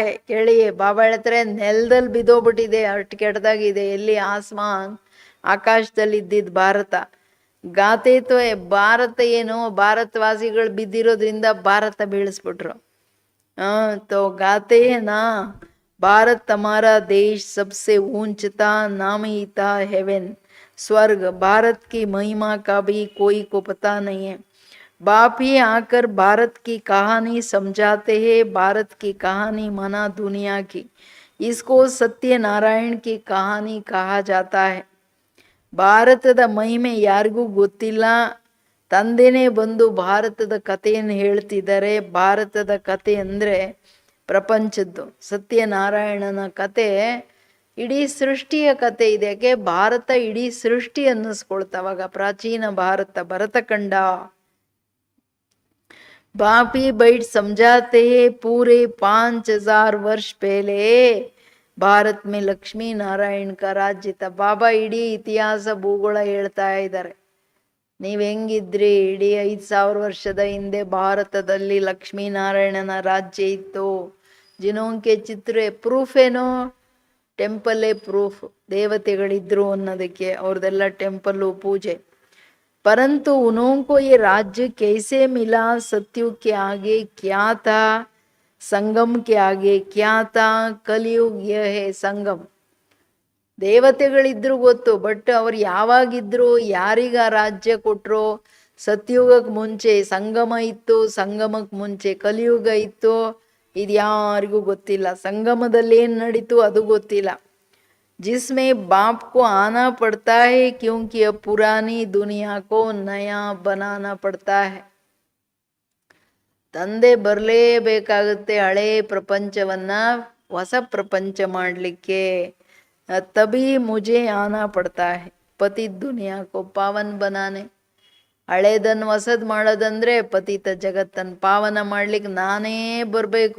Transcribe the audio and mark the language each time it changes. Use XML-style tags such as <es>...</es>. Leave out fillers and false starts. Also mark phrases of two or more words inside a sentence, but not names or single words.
<kn>ಕೇಳಿಯೇ ಬಾಬಾ ಹೇಳ್ತಾರೆ, ನೆಲದಲ್ಲಿ ಬಿದ್ದೋಗ್ಬಿಟ್ಟಿದೆ, ಅಷ್ಟು ಕೆಟ್ಟದಾಗಿದೆ. ಎಲ್ಲಿ ಆಸ್ಮಾನ್, ಆಕಾಶದಲ್ಲಿ ಇದ್ದಿದ್ದು ಭಾರತ.</kn> <hi>गाते तो</hi> <kn>ಭಾರತ ಏನು, ಭಾರತವಾಸಿಗಳು ಬಿದ್ದಿರೋದ್ರಿಂದ ಭಾರತ ಬೀಳಿಸ್ಬಿಟ್ರು.</kn> <hi>तो गाते ना भारत हमारा देश सबसे ऊंचता नामीता हेवन स्वर्ग. भारत की महिमा का भी कोई को पता नहीं है. बाप ही आकर भारत की कहानी समझाते हैं. भारत की कहानी माना दुनिया की. इसको सत्यनारायण की कहानी कहा जाता है.</hi> <kn>ಭಾರತದ ಮಹಿಮೆ ಯಾರಿಗೂ ಗೊತ್ತಿಲ್ಲ. ತಂದೆನೇ ಬಂದು ಭಾರತದ ಕಥೆಯನ್ನು ಹೇಳ್ತಿದ್ದಾರೆ. ಭಾರತದ ಕಥೆ ಅಂದರೆ ಪ್ರಪಂಚದ್ದು. ಸತ್ಯನಾರಾಯಣನ ಕತೆ ಇಡೀ ಸೃಷ್ಟಿಯ ಕತೆ ಇದೆ. ಯಾಕೆ ಭಾರತ ಇಡೀ ಸೃಷ್ಟಿ ಅನ್ನಿಸ್ಕೊಳ್ತಾವಾಗ. ಪ್ರಾಚೀನ ಭಾರತ, ಭರತಖಂಡ.</kn> <hi>ಬಾಪಿ बैठ समझाते हैं पूरे 5000 वर्ष पहले भारत में लक्ष्मी नारायण का राज्य था.</hi> <kn>ಬಾಬಾ ಇಡೀ ಇತಿಹಾಸ ಭೂಗೋಳ ಹೇಳ್ತಾ ಇದ್ದಾರೆ. ನೀವ್ ಹೆಂಗಿದ್ರಿ, ಇಡೀ 5000 ವರ್ಷದ ಹಿಂದೆ ಭಾರತದಲ್ಲಿ ಲಕ್ಷ್ಮೀನಾರಾಯಣನ ರಾಜ್ಯ ಇತ್ತು.</kn> <hi>जिनके चित्र</hi> <kn>ಪ್ರೂಫ್ ಏನೋ, ಟೆಂಪಲ್ಲೇ ಪ್ರೂಫ್. ದೇವತೆಗಳಿದ್ರು ಅನ್ನೋದಕ್ಕೆ ಅವ್ರದೆಲ್ಲ ಟೆಂಪಲ್ಲು, ಪೂಜೆ.</kn> <hi>परंतु उनको ये राज्य कैसे मिला, सत्युग के आगे क्या था, संगम के आगे क्या था, कलयुग यह है संगम.</hi> <kn>ದೇವತೆಗಳಿದ್ರು ಗೊತ್ತು, ಬಟ್ ಅವ್ರು ಯಾವಾಗಿದ್ರು, ಯಾರಿಗ ರಾಜ್ಯ ಕೊಟ್ರು? ಸತ್ಯುಗಕ್ಕೆ ಮುಂಚೆ ಸಂಗಮ ಇತ್ತು, ಸಂಗಮಕ್ಕೆ ಮುಂಚೆ ಕಲಿಯುಗ ಇತ್ತು. ಇದು ಯಾರಿಗೂ ಗೊತ್ತಿಲ್ಲ. ಸಂಗಮದಲ್ಲಿ ಏನು ನಡೀತು ಅದು ಗೊತ್ತಿಲ್ಲ.</kn> <hi>जिसमें बाप को आना पड़ता है क्योंकि अब पुरानी दुनिया को नया बनाना पड़ता है.</hi> <kn>ತಂದೆ ಬರಲೇಬೇಕಾಗುತ್ತೆ ಹಳೆ ಪ್ರಪಂಚವನ್ನ ಹೊಸ ಪ್ರಪಂಚ ಮಾಡಲಿಕ್ಕೆ.</kn> <hi>तभी मुझे आना पड़ता है पतित दुनिया को पावन बनाने.</hi> <kn>ಹಳೇದನ್ನು ಹೊಸದ್ ಮಾಡೋದಂದ್ರೆ ಪತಿತ ಜಗತ್ತನ್ನು ಪಾವನ ಮಾಡ್ಲಿಕ್ಕೆ ನಾನೇ ಬರಬೇಕು.</kn>